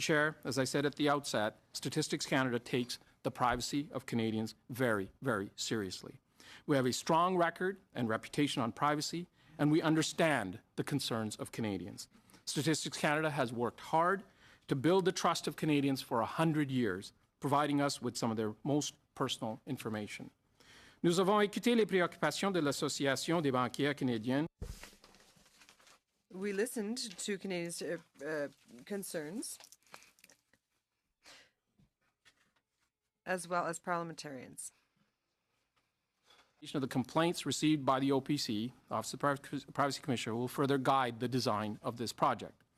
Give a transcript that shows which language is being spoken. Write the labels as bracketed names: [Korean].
[English] Chair, as I said at the outset, Statistics Canada takes the privacy of Canadians very, very seriously. We have a strong record and reputation on privacy, and we understand the concerns of Canadians. Statistics Canada has worked hard to build the trust of Canadians for 100 years, providing us with some of their most personal information. [French] Nous avons écouté les préoccupations de l'Association des banquiers canadiens. [English] We listened to Canadians' concerns, as well as parliamentarians. Of the complaints received by the OPC, Office of the Privacy Commissioner, will further guide the design of this project.